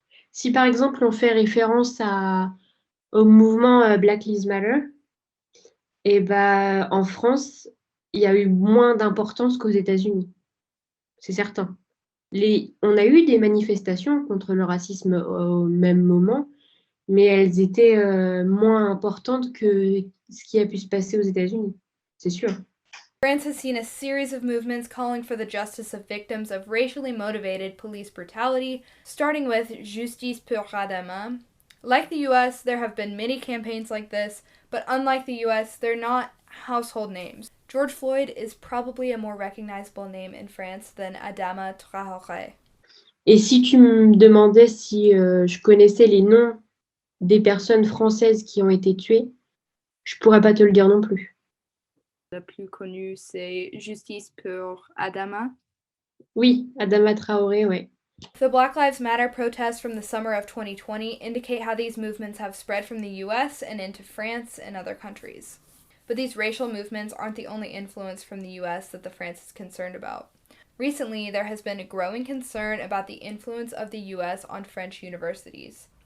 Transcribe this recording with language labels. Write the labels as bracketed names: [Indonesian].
[French] Si par exemple on fait référence au mouvement Black Lives Matter, et ben en France, il y a eu moins d'importance qu'aux États-Unis. C'est certain. On a eu des manifestations contre le racisme au même moment, mais elles étaient moins importantes que ce qui a pu se passer aux États-Unis, c'est sûr. [English] France has seen a series of movements calling for the justice of victims of racially motivated police brutality, starting with Justice pour Adama. Like the US, there have been many campaigns like this, but unlike the US, they're not household names. George Floyd is probably a more recognizable name in France than Adama Traoré. [French] Et si tu me demandais si je connaissais les noms des personnes françaises qui ont été tuées, je pourrais pas te le dire non plus. Le plus connu, c'est Justice pour Adama. Oui, Adama Traoré, ouais. [English] The Black Lives Matter protests from the summer of 2020 indicate how these movements have spread from the US and into France and other countries. But these racial movements aren't the only influence from the US that the France is concerned about. Recently, there has been a growing concern about the influence of the US on French universities.